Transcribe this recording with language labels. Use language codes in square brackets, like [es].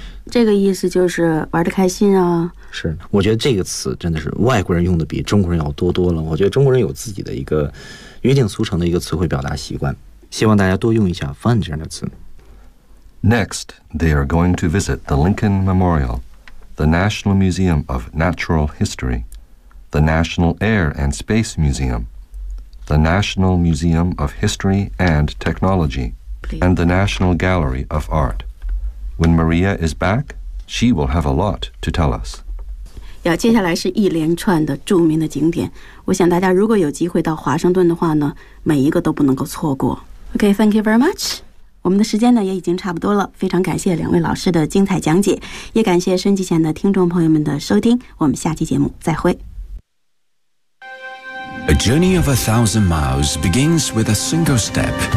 [zh] 这个意思就是玩得开心啊。是，我觉得这个词真的是外国人用的比中国人要多多了，我觉得中国人有自己的一个约定俗成的一个词汇表达习惯，希望大家多用一下 fun 这样的词。 [en] Next, they are going to visit the Lincoln Memorial. the National Museum of Natural History, the National Air and Space Museum, the National Museum of History and Technology, and the National Gallery of Art. When Maria is back, she will have a lot to tell us. [zh] 要接下来是一连串的著名的景点，我想大家如果有机会到华盛顿的话呢，每一个都不能够错过。 [en] OK, thank you very much. [zh] 我们的时间呢也已经差不多了，非常感谢两位老师的精彩讲解，也感谢收音机前的听众朋友们的收听，我们下期节目再会。 [en] A journey of 1,000 miles begins with a single step.